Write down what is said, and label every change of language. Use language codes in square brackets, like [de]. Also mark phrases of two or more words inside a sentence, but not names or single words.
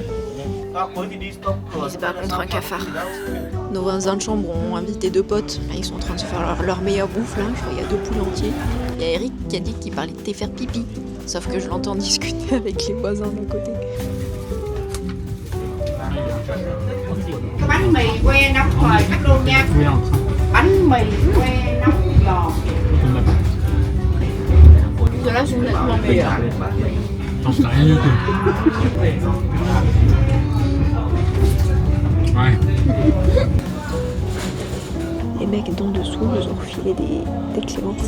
[fr] Il se bat contre un cafard. Nos voisins de chambre ont invité 2 potes. Là, ils sont en train de se faire leur meilleure bouffe. Là. Je crois qu'il y a 2 poules entiers. Il y a Eric qui a dit qu'il parlait de faire pipi. Sauf que je l'entends discuter avec les voisins d'un côté. [vi] Bánh mì que nóng rồi khách luôn nha. Bánh mì que nóng giòn. [fr] De là, c'est nettement meilleur. J'en sais rien du tout. Ouais. Les mecs d'en dessous nous ont refilé des clémences.